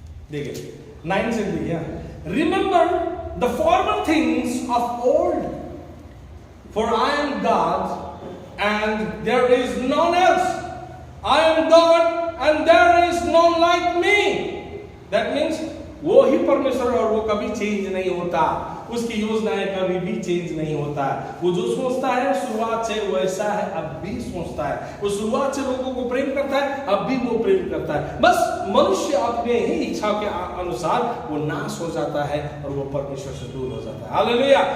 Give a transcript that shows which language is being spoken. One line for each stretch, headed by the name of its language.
Hindi: देखिए 9 से देखिए,
English: Remember the former things of old, for I am God and there is none else. I am God and there is none like me. That means
Hindi: वो ही परमेश्वर और वो कभी change नहीं होता। उसकी योजनाएं कभी भी चेंज नहीं होता है। वो जो सोचता है शुरुआत से वैसा है, अब भी सोचता है। वो शुरुआत से लोगों को प्रेम करता है, अब भी वो प्रेम करता है। बस मनुष्य अपने ही इच्छा के अनुसार वो नाश हो जाता है और वो परमेश्वर से दूर हो जाता है। हालेलुया।